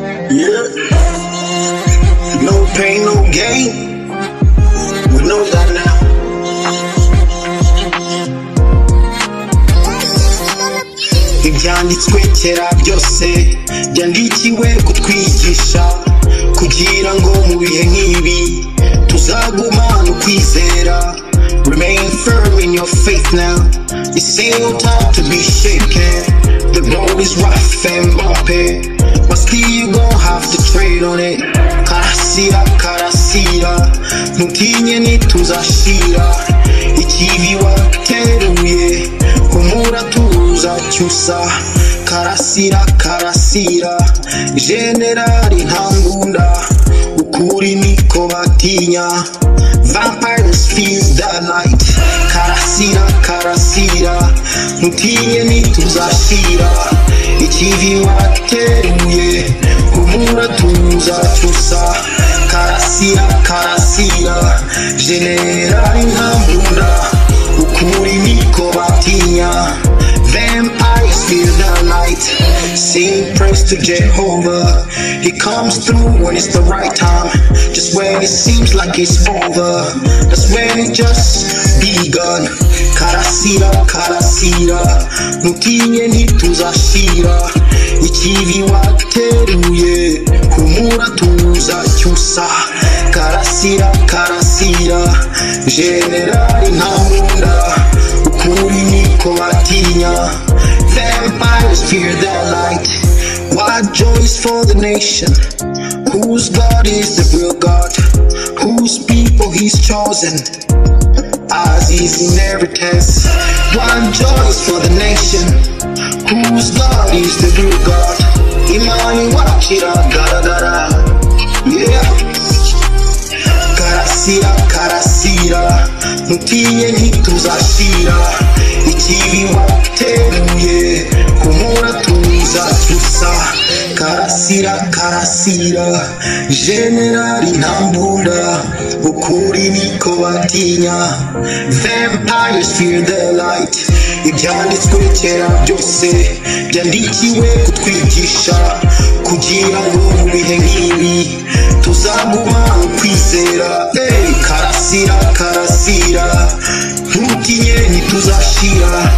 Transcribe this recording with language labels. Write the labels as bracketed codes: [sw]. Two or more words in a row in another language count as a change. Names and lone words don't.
[en] Yeah. No pain, no gain. We know that now. [rw] Ibyanditswe kera byose byandikiwe kutwigisha, kugira ngo mu bihe nk'ibi tuzagumane ukwizera. [en] Remain firm in your faith now. It's still time to be shaken. The road is rough and bumpy, but still you gon' have to trade on it. [rw] Karasira, karasira, ntutinye ntituzashira. Ikivi wateruye, humura tuzacyusa. Karasira, karasira, generali nta mbunda, ukuri niko batinya. [en] Vampires feel the light. [rw] Karasira, karasira, ntutinye ntituzashira. Ikivi wateruye, humura tuzacyusa. Karasira, karasira, generali nta mbunda, ukuri niko batinya. [en] Vampires feel the light. Sing praise to Jehovah. He comes through when it's the right time, just when it seems like it's over. That's when it just begun. [rw] Karasira, karasira, ntutinye ntituzashira. Ikivi wateruye, humura tuzacyusa. Karasira, karasira, generali nta mbunda, ukuri niko batinya. [en] Vampires fear the light. What joy is for the nation whose God is the real God, whose people he's chosen as his inheritance. What joy is for the nation whose God is the real God. [rw] Imani wakira garagara. Yeah. Karasira, karasira, ntutinye ntituzashira. Ikibi wateruye, humura tuzacyusa. Karasira, karasira, generali nta mbunda, ukuri niko batinya. [en] Vampires fear the light. [rw] Ibyanditswe kera byose byandikiwe kutwigisha, kugira ngo mu bihe nk'ibi tuzagumane ukwizera. Hey, karasira, karasira, ntutinye ntituzashira.